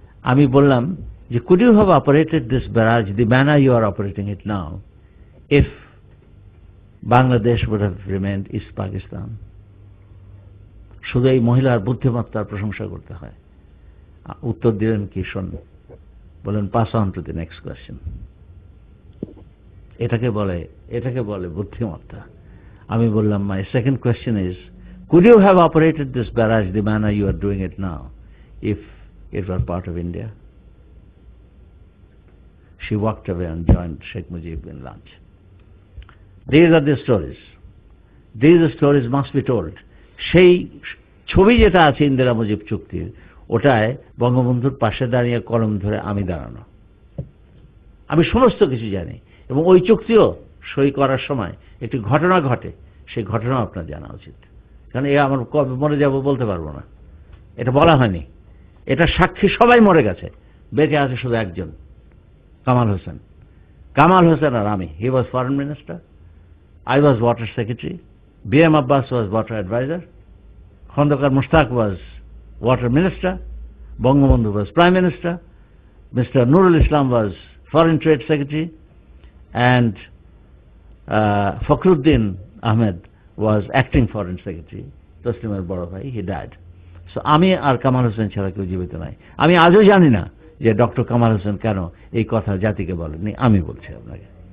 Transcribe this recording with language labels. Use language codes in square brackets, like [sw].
[bn] আমি বললাম যে [en] Could you have operated this barrage the manner you are operating it now if Bangladesh would have remained East Pakistan? [bn] শুধু এই মহিলার বুদ্ধিমত্তার প্রশংসা করতে হয়। উত্তর দিলেন কি শোন, বলেন [en] Pass on to the next question. [bn] এটাকে বলে বুদ্ধিমত্তা। আমি বললাম [en] My second question is could you have operated this barrage the manner you are doing it now if it were part of India? She walked away and joined Sheikh Mujib in lunch. These are the stories. These stories must be told. [bn] সেই ছবি যেটা আছে ইন্দিরা মুজিব চুক্তির, ওটায় বঙ্গবন্ধুর পাশে দাঁড়িয়ে কলম ধরে আমি দাঁড়ানো। আমি সমস্ত কিছু জানি এবং ওই চুক্তিও সই করার সময় একটি ঘটনা ঘটে, সেই ঘটনাও আপনার জানা উচিত। কারণ এ আমার কবে মরে যাব বলতে পারবো না, এটা বলা হয়নি। এটা সাক্ষী সবাই মরে গেছে, বেঁচে আছে শুধু একজন, কামাল হোসেন। [en] Kamal Hossain [bn] আর আমি, [en] He was foreign minister, I was water secretary, B.M. Abbas was water advisor, Khondokar Mushtaq was water minister, Bangabandhu was prime minister, Mr. Nurul Islam was foreign trade secretary, and Fakhruddin Ahmed was acting foreign secretary. Taslimer Boro Bhai, he died. [bn] So আমি আর কামাল হোসেন ছাড়া কেউ জীবিত নাই। আমি আজও জানি না যে ডক্টর কামাল হোসেন কেন এই কথা জাতিকে বলেননি, আমি বলছি আপনাকে।